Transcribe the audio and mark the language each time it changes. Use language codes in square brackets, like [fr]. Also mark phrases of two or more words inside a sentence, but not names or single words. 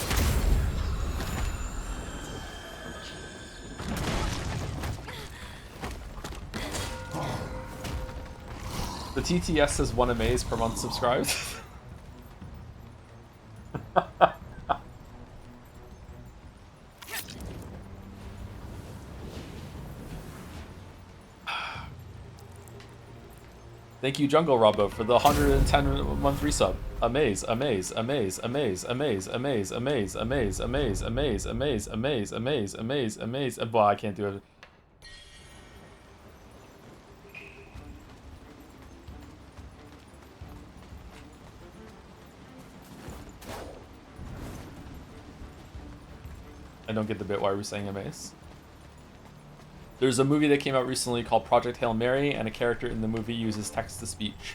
[en] The TTS says 1 amaze per month subscribed. Thank you, Jungle Robbo, for the 110-month resub. Amaze, amaze, amaze, amaze, amaze, amaze, amaze, amaze, amaze, amaze, amaze, amaze, amaze, amaze, amaze. Well, I can't do it. I don't get the bit why we're saying amaze. There's a movie that came out recently called Project Hail Mary, and a character in the movie uses text-to-speech.